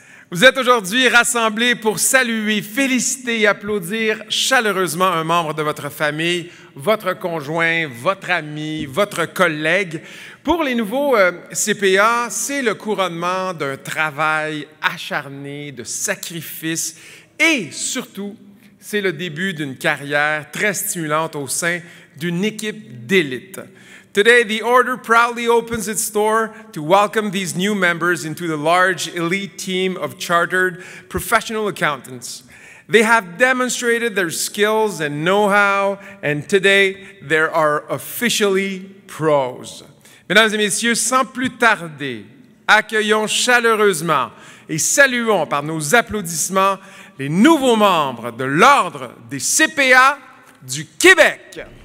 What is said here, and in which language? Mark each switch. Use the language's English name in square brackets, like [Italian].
[French] Vous êtes aujourd'hui rassemblés pour saluer, féliciter et applaudir chaleureusement un membre de votre famille, votre conjoint, votre ami, votre collègue. Pour les nouveaux CPA, c'est le couronnement d'un travail acharné, de sacrifice et surtout, c'est le début d'une carrière très stimulante au sein d'une équipe d'élite. [English] Today, the Order proudly opens its door to welcome these new members into the large elite team of chartered professional accountants. They have demonstrated their skills and know-how, and today they are officially pros. [French] Mesdames et messieurs, sans plus tarder, accueillons chaleureusement et saluons par nos applaudissements les nouveaux membres de l'Ordre des CPA du Québec.